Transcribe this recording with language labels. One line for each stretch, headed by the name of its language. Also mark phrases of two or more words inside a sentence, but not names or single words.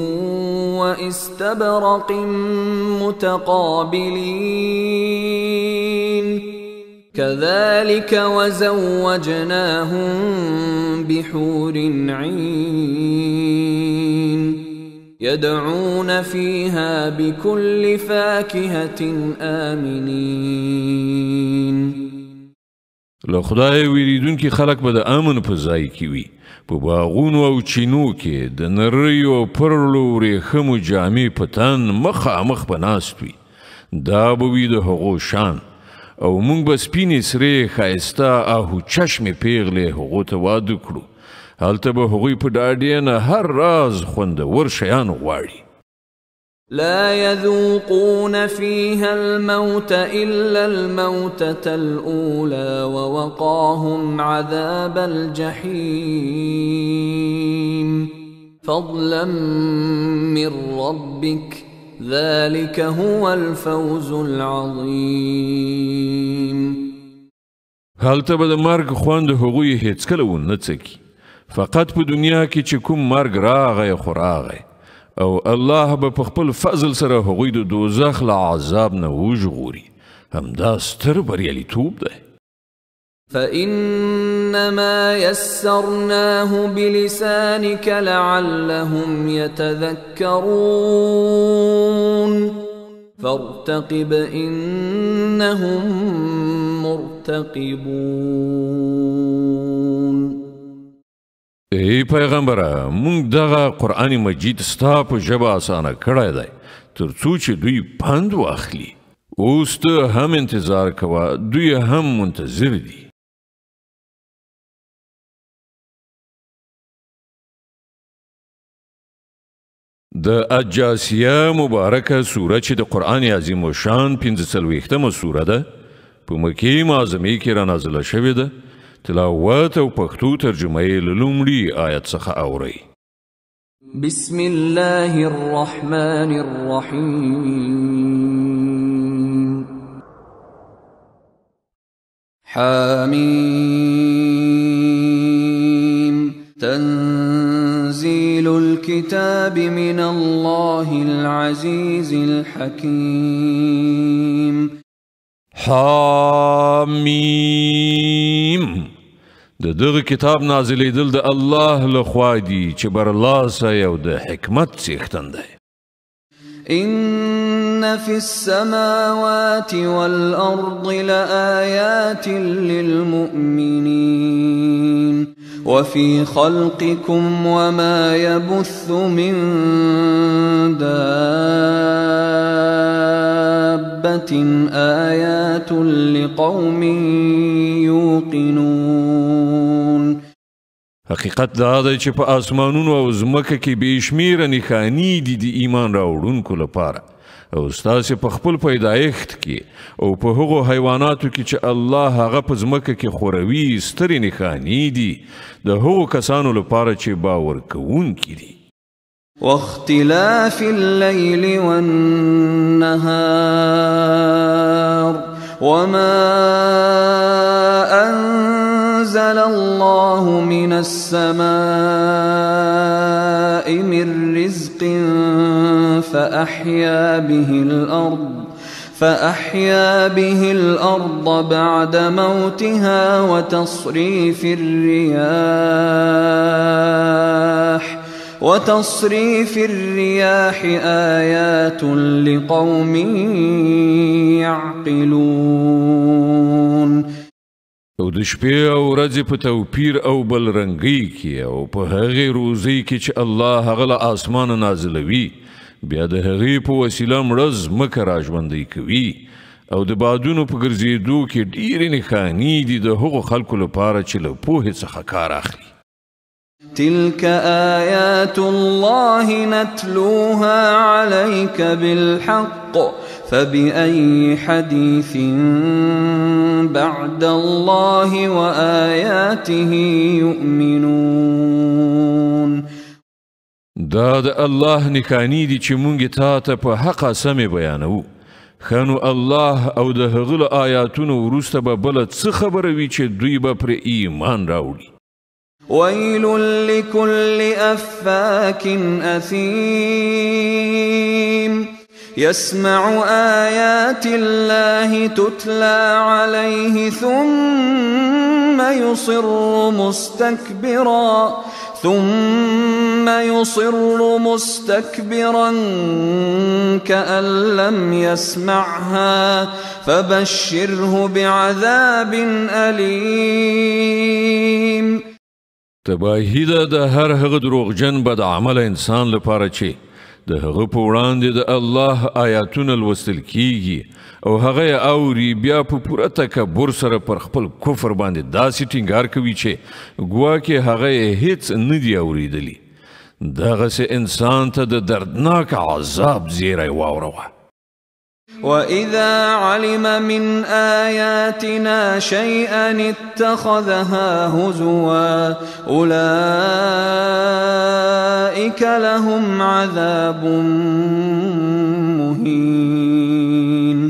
Arabic: واستبرق متقابلين كذلك وزوجناهم بحور عين يدعون فيها بكل فاكهة آمنين.
Pashto: له خدای ویریدونکي خلک به د امن په ځای کې وي، په باغونو او چینو کې د نریو پرلو ورېښمو جامې په تن مخامخ به ناست وي. دا به وي د هغو شان او موږ به سپینې سرې ښایسته آهو چشمې پیغلې هغو ته واده کړو. هلته به هغوی په ډاډې نه هر راز خوندور شیان غواړي.
Arabic: لا يذوقون فيها الموت إلا الموتة الأولى ووقاهم عذاب الجحيم فضلا من ربك ذلك هو الفوز العظيم.
Pashto: هلته به د مرګ خوند هغوی هیڅکله ونه څکي، فقط په دنیا کې چې کوم مرګ راغی خو راغی او الله به په خپل فضل سره هغوی د دوزخ له عذاب نه وژغوري. همدا ستر بریالیتوب دی.
Arabic: فإنما يسرناه بلسانك لعلهم يتذكرون فارتقب إنهم مرتقبون.
Pashto: ای پیغمبره، مونږ دغه قرآن مجید ستا په ژبه اسانه کړی دی تر څو چې دوی پند واخلي. اوس ته هم انتظار کوه، دوی هم منتظر دي. د الجاسیه مبارکه سوره چې د قرآن عظیم الشان 45مه سوره ده، په مکې معظمې کې را نازله شوې ده. تلاوت او پښتو ترجمه یې له لومړي آیت څخه اورئ.
Arabic: بسم الله الرحمن الرحیم. حامیم تنزيل الكتاب من الله العزيز الحكيم.
Pashto: حامیم د دغه کتاب نازلیدل د الله لخوا دي چې برلاسه او د حکمت څښتن دی.
Arabic: إن في السماوات والأرض لآيات للمؤمنين وفي خلقكم وما يبث من دابة آيات لقوم يوقنون.
Pashto: حقیقت دا دی چې په آسمانونو او ځمکه کې بې شمیره نښانې دي د ایمان راوړونکو لپاره او ستاسې په خپل پیدایښت کې او په هغو حیواناتو کې چې الله هغه په ځمکه کې خوروي سترې نښانې دي د هغو کسانو لپاره چې باور کوونکي دي.
Arabic: واختلاف الليل والنهار وما أنزل الله من السماء من رزق فأحيا به الأرض بعد موتها وتصريف الرياح آيات لقوم يعقلون.
Pashto: او د شپې او ورځې په توپیر او بلرنګۍ کې او په هغې روزۍ کې چې الله هغه له آسمانه نازلوي بیا د هغې په وسیله مړه ځمکه راژوندۍ کوي او د بادونو په ګرځېدو کې ډېرې نښانې دي د هغو خلکو لپاره چې له پوهې څخه کار اخلي.
Arabic: تلك آيات الله نتلوها عليك بالحق فبأي حديث بعد الله وآياته يؤمنون.
Pashto: دا د الله نښانې دي چې مونږ تا ته په حقه سمې بیانوو. ښه نو الله او د هغه له آیاتونو وروسته به بله څه خبره وي چې دوی به پرې ایمان راوړي.
Arabic: ويل لكل أفاك أثيم يسمع آيات الله تتلى عليه ثم يصر مستكبرا كأن لم يسمعها فبشره بعذاب أليم.
Pashto: تباهی ده د هر هغه دروغجن بد عمل انسان لپاره چې د هغه په وړاندې د الله آیاتونه لوستل کیږي او هغه یې اوري بیا په پوره تکبر سره پر خپل کفر باندې داسې ټینګار کوي چې ګواکې هغه یې هیڅ نه دي اورېدلي. دغسې انسان ته د دردناک عذاب زیری واوروه.
Arabic: وإذا علم من آياتنا شيئا اتخذها هزوا أولئك لهم عذاب مهين.